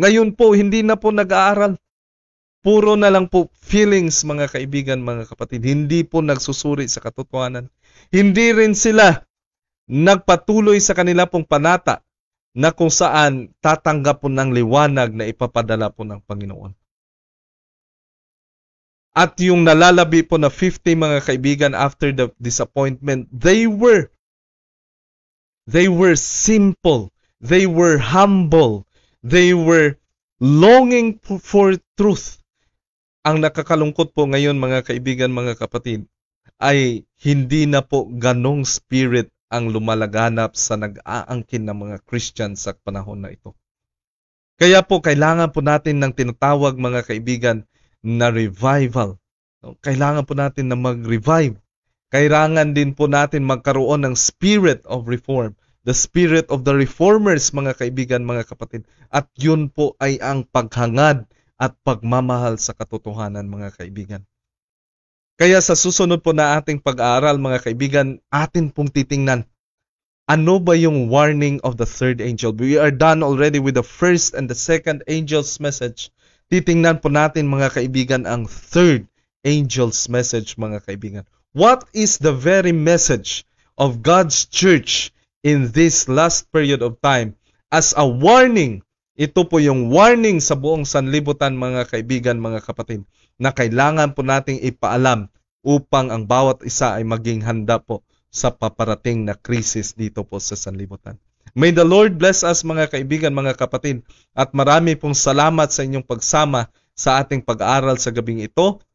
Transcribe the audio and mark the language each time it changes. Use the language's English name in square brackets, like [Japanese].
[Filipino] Ngayon po, hindi na po nag-aaral. Puro na lang po feelings, mga kaibigan, mga kapatid. Hindi po nagsusuri sa katotohanan. Hindi rin sila nagpatuloy sa kanila pong panata na kung saan tatanggap po ng liwanag na ipapadala po ng Panginoon. At yung nalalabi po na 50 mga kaibigan [English] after the disappointment, they were simple, they were humble, they were longing for truth. [Filipino] Ang nakakalungkot po ngayon mga kaibigan, mga kapatid, ay hindi na po ganong spirit ang lumalaganap sa nag-aangkin ng mga Christian sa panahon na ito. Kaya po kailangan po natin ng tinatawag mga kaibigan na revival. Kailangan po natin na mag-revive. Kailangan din po natin magkaroon ng [English] spirit of reform. The spirit of the reformers [Filipino] mga kaibigan, mga kapatid. At yun po ay ang paghangad at pagmamahal sa katotohanan mga kaibigan. Kaya sa susunod po na ating pag-aaral mga kaibigan, atin pong titingnan ano ba yung [English] warning of the third angel. We are done already with the first and the second angel's message. [Filipino] Titingnan po natin mga kaibigan ang third angel's message mga kaibigan. [English] What is the very message of God's church in this last period of time as a warning? [Filipino] Ito po yung warning sa buong sanlibutan mga kaibigan, mga kapatid, na kailangan po nating ipaalam upang ang bawat isa ay maging handa po sa paparating na krisis dito po sa sanlibutan. [English] May the Lord bless us [Filipino] mga kaibigan, mga kapatid, at marami pong salamat sa inyong pagsama sa ating pag-aaral sa gabing ito.